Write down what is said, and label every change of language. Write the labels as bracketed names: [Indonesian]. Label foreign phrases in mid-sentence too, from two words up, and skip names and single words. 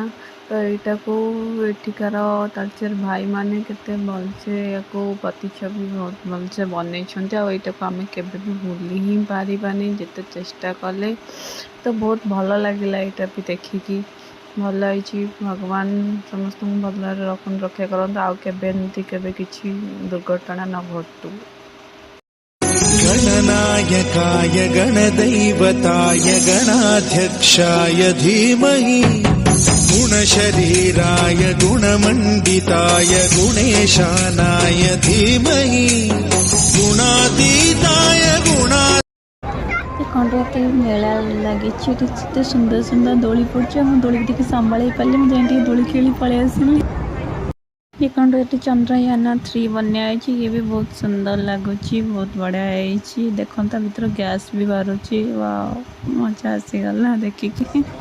[Odia] ତ ଏଇଟାକୁ ଏଠିକାର ତାଳଚେର ଭାଇମାନେ କେତେ ଭଲସେ ୟାକୁ ପ୍ରତିଛବି ବହୁତ ଭଲସେ ବନେଇଛନ୍ତି। ଆଉ ଏଇଟାକୁ ଆମେ କେବେ ବି ଭୁଲି ହିଁ ପାରିବାନି ଯେତେ ଚେଷ୍ଟା କଲେ। ତ ବହୁତ ଭଲ ଲାଗିଲା ଏଇଟା ବି ଦେଖିକି। ଭଲ ହେଇଛି। ଭଗବାନ ସମସ୍ତଙ୍କୁ ଭଲରେ ରକ୍ଷା କରନ୍ତୁ। ଆଉ କେବେ ଏମିତି କେବେ କିଛି ଦୁର୍ଘଟଣା ନ ଘଟୁ। [Sanskrit] गणनायकाय गणदैवताय गणाध्यक्षाय धीमहि गुणशरीराय गुणमण्डिताय गुणेशानाय धीमहि गुणातीताय [Odia] ଖଣ୍ଡେ ମେଳା ଲାଗିଛି ଏଠି ଏତେ ସୁନ୍ଦର ସୁନ୍ଦର ଦୋଳି ପଡ଼ୁଛି। ମୁଁ ଦୋଳିକି ଟିକେ ସମ୍ଭାଳି ପାରିଲି, ମୁଁ ଯାଇ ଟିକେ ଦୋଳି ଖେଳି ପଳେଇ ଆସିଲି। ଦେଖନ୍ତୁ ଏଠି ଚନ୍ଦ୍ରୟାନ 3 ବନ୍ୟା ହେଇଛି। ଇଏ ବି ବହୁତ ସୁନ୍ଦର ଲାଗୁଛି, ବହୁତ ବଢ଼ିଆ ହେଇଛି। ଦେଖନ୍ତୁ ତା ଭିତରେ ଗ୍ୟାସ୍ ବି ବାହାରୁଛି। ମଜା ଆସିଗଲା ଦେଖିକି।